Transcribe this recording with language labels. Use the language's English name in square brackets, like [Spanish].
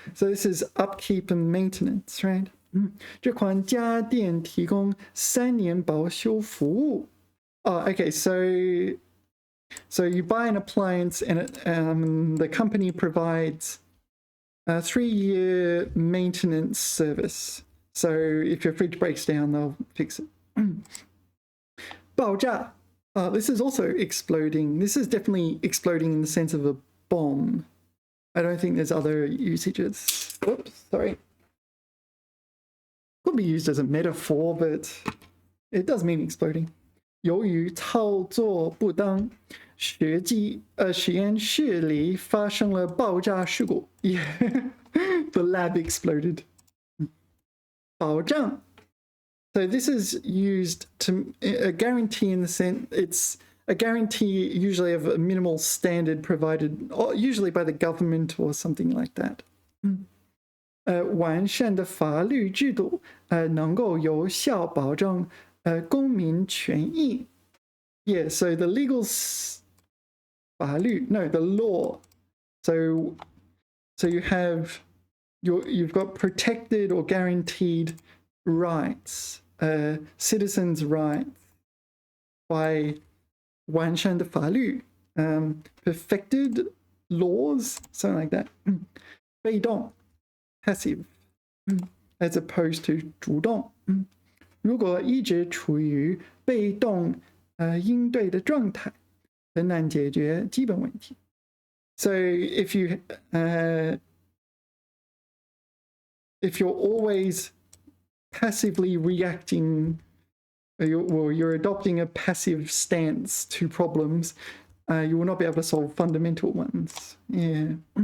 [English] So this is upkeep and maintenance, right? [Chinese] 这款家电提供3年保修服务. [English] Oh, okay, so you buy an appliance and the company provides a 3-year maintenance service. So if your fridge breaks down, they'll fix it. 爆炸.This is also exploding. This is definitely exploding in the sense of a bomb. I don't think there's other usages. Oops, sorry. Could be used as a metaphor, but it does mean exploding. [Chinese] 由于操作不当，实验室里发生了爆炸事故。 [English] Yeah, the lab exploded. 保障. So this is used to a guarantee in the sense it's a guarantee usually of a minimal standard provided, usually by the government or something like that. [Chinese] 完善的法律制度能够有效保障公民权益. [English] Yeah, so the legal 法律, no, the law. So you've got protected or guaranteed rights, citizens' rights by [Chinese] 完善的法律, [English] perfected laws, something like that. 被动, passive, as opposed to 主动. [Chinese] 如果一直处于被动应对的状态，很难解决基本问题. [English] So if you're always passively reacting, or you're adopting a passive stance to problems, you will not be able to solve fundamental ones. Yeah.